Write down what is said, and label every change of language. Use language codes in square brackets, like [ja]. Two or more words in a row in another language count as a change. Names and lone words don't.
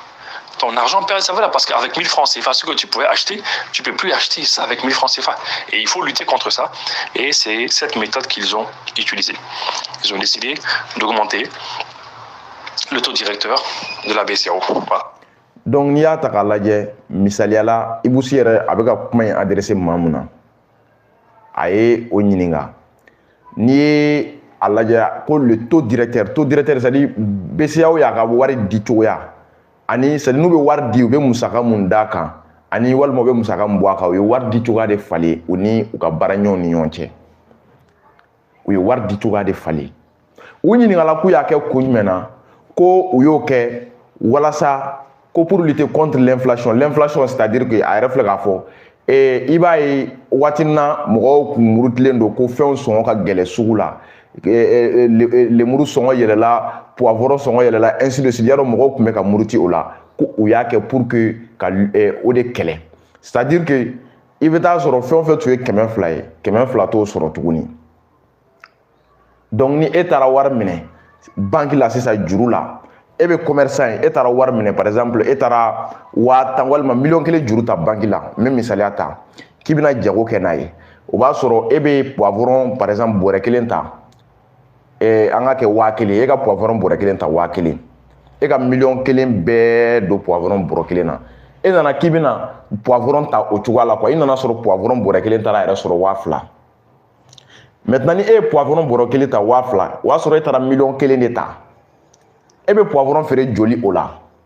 [fr] Ton argent perd de sa valeur parce qu'avec 1000 francs CFA, ce que tu pouvais acheter, tu ne peux plus acheter ça avec 1000 francs CFA. Et il faut lutter contre ça. Et c'est cette méthode qu'ils ont utilisée. Ils ont décidé d'augmenter le taux directeur de la BCEAO. Voilà. Donc, [bm] n'i y'a ta k'a lajɛ misaliya la Ibousi yɛrɛ a bɛ ka kuma in adressé maa mun na a ye o ɲininka n'i ye a lajɛ ko [fr] le taux directeur c'est-à-dire [bm] BCEAO y'a ka wari di cogoya ani c'est-à-dire n'u bɛ wari di u bɛ musaka mun d'a kan ani walima u bɛ musaka mun bɔ a kan u ye wari di cogoya de falen u ni u ka baaraɲɔgɔnw ni ɲɔgɔn cɛ u ye wari di cogoya de falen u ɲininkala k'u y'a kɛ kun jumɛn na ko u y'o kɛ walasa ko [fr] pour lutter contre l'inflation c'est-à-dire que [bm] a yɛrɛ filɛ k'a fɔ i b'a ye waati na mɔgɔw kun murutilen don ko fɛnw sɔngɔ ka gɛlɛ sugu la lemuru sɔngɔ yɛlɛla poivron sɔngɔ yɛlɛla [fr] ainsi de suite [bm] yarɔ mɔgɔw kun bɛ ka muruti o la ko u y'a kɛ [fr] pour que [bm] ka o de kɛlɛ [fr] c'est-à-dire que [bm] i bɛ taa sɔrɔ fɛn o fɛn tun ye 200 ye 200 t'o sɔrɔ tuguni donc ni e taara wari minɛ banque la sisan juru la e bɛ commerçant ye e taara wari minɛ [fr] par exemple [bm] e taara 50 walima $1,000,000 juru ta banque la n bɛ misaliya ta k'i bɛna jago kɛ n'a ye o b'a sɔrɔ e bɛ poivron [fr] par exemple [bm] bɔrɛ 1 ta an ka kɛ 1000 e ka poivron bɔrɛ 1 ta 1000 e ka $1,000,000 bɛɛ don poivron bɔrɛ 1 na e nana k'i bɛna poivron ta o cogoya la quoi i nana sɔrɔ poivron bɔrɛ 1 taara yɛrɛ sɔrɔ 2000 maintenant ni e ye poivron bɔrɛ 1 ta 2000 o y'a sɔrɔ e taara $1,000,000 de ta e bɛ poivron feere joli o la